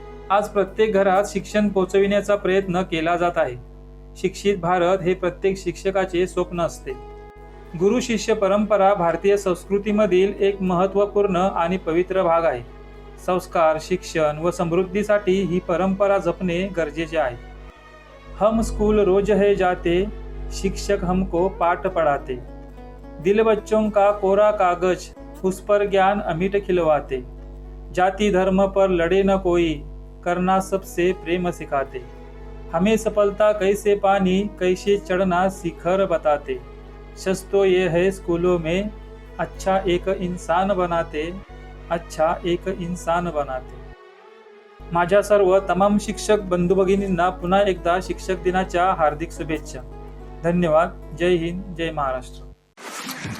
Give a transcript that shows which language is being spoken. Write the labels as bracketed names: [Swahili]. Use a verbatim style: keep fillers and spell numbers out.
[Marathi] आज प्रत्येक घरात शिक्षण पोचविण्याचा प्रयत्न केला जात आहे. शिक्षित भारत हे प्रत्येक शिक्षकाचे स्वप्न असते. गुरु शिष्य परंपरा भारतीय संस्कृतीमधील एक महत्त्वपूर्ण आणि पवित्र भाग आहे. संस्कार, शिक्षण व समृद्धीसाठी ही परंपरा जपणे गरजेचे आहे. [Hindi] हम स्कूल रोज है जाते, शिक्षक हमको पाठ पढ़ाते, दिल बच्चों का कोरा कागज, उस पर ज्ञान अमिट खिलवाते, जाति धर्म पर लड़े न कोई, करना सबसे प्रेम सिखाते, हमें सफलता कैसे पानी, कैसे चढ़ना शिखर बताते, सच तो ये है स्कूलों में, अच्छा एक इंसान बनाते, अच्छा एक इंसान बनाते. [Marathi] माझ्या सर्व तमाम शिक्षक बंधू भगिनींना पुन्हा एकदा शिक्षक दिनाच्या हार्दिक शुभेच्छा. धन्यवाद. जय हिंद, जय महाराष्ट्र.